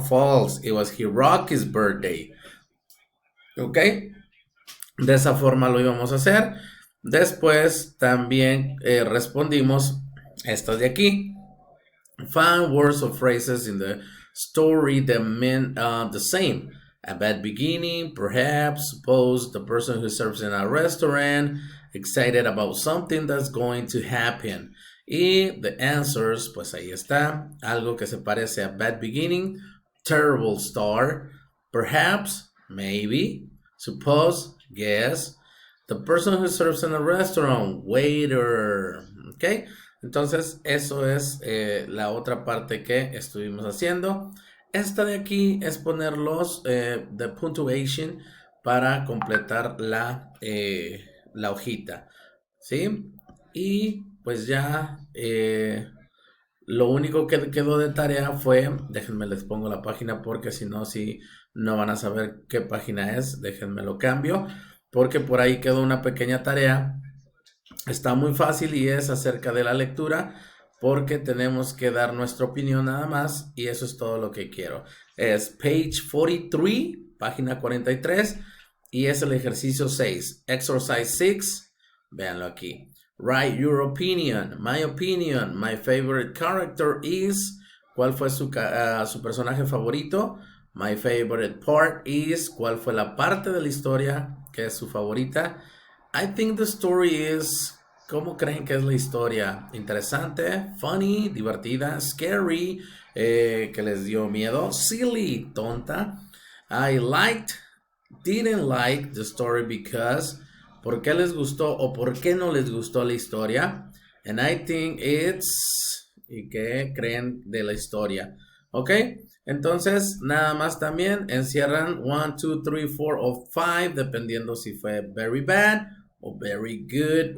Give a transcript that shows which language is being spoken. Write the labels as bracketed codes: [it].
[en] False, it was Hiroki's birthday. [es] Ok, de esa forma lo íbamos a hacer. Después también respondimos esto de aquí. [en] Find words or phrases in the story that mean the same. A bad beginning, perhaps, suppose, the person who serves in a restaurant, excited about something that's going to happen. [es] Y [en] the answers, [es] pues ahí está. Algo que se parece a [en] bad beginning, terrible start, perhaps, maybe, suppose, guess, the person who serves in a restaurant, waiter. Okay. [es] Entonces, eso es la otra parte que estuvimos haciendo. Esta de aquí es poner los [en] the punctuation [es] para completar la hojita. ¿Sí? Y pues ya lo único que quedó de tarea fue, déjenme les pongo la página porque si no, si no van a saber qué página es, déjenme lo cambio, porque por ahí quedó una pequeña tarea. Está muy fácil y es acerca de la lectura porque tenemos que dar nuestra opinión nada más y eso es todo lo que quiero. Es [en] page 43, [es] página 43 y es el ejercicio 6, [en] exercise 6, [es] Véanlo aquí. [en] Write your opinion. My favorite character is. [es] ¿Cuál fue su personaje favorito? [en] My favorite part is. [es] ¿Cuál fue la parte de la historia que es su favorita? [en] I think the story is. [es] ¿Cómo creen que es la historia? Interesante, funny, divertida, scary, que les dio miedo, silly, tonta. [en] I didn't like the story because. [es] ¿Por qué les gustó o por qué no les gustó la historia? [en] And I think it's. [es] ¿Y qué creen de la historia? ¿Ok? Entonces, nada más también encierran 1, 2, 3, 4 o 5, dependiendo si fue [en] very bad [es] o [en] very good.